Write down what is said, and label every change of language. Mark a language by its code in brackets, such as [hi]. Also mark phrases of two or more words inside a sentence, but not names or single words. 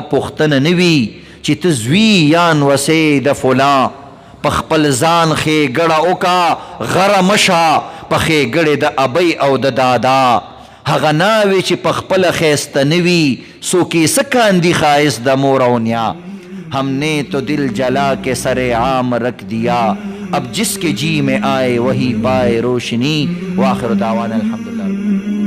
[ps] پوښتنه نه وي چې ته زوی یان وسې د فلان، په خپل ځان ښېګړه وکړه غره مشه په ښېګړې د ابۍ او د دادا، هغه ناوې چې په خپله ښایسته نه وي څوک یې څه کاندي ښایست د مور او نیا، [ur] ہم نے تو دل جلا کے سر عام رکھ دیا، اب جس کے جی میں آئے وہی پائے روشنی. [ar] وآخر دعوانا الحمدللہ.